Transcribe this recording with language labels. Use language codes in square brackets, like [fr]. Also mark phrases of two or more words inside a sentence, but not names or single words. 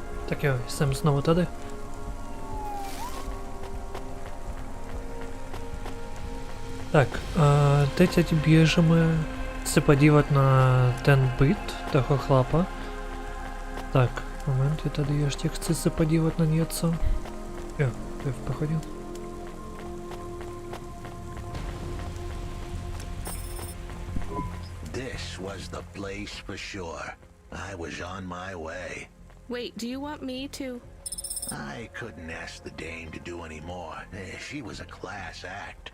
[cs] Tak já jsem znovu tady. Так, teď běžíme se podívat na ten byt toho chlapa. Tak, moment, já tady ještě chci se podívat na něco. Jo, to je v pohodě. [en] This was the place for sure. I was on my way. Wait, do you want me to? I couldn't ask the dame to do any more. She was a class act.